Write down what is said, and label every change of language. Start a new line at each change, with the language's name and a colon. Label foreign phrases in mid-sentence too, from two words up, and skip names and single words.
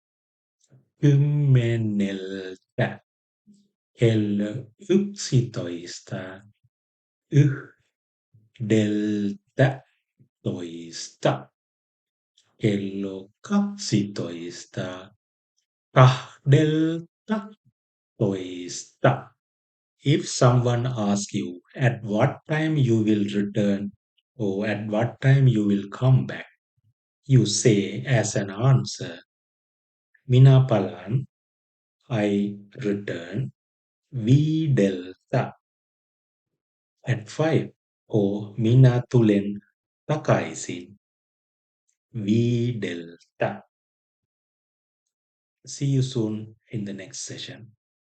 Finnish: kymmeneltä, kello yksitoista, yhdeltä toista, kello kaksitoista, kahdelta toista.
English: If someone asks you at what time you will return or at what time you will come back, you say as an answer,
Finnish: Minä palaan,
English: I return, viideltä at 5, or
Finnish: minä tulen takaisin, viideltä.
English: See you soon in the next session.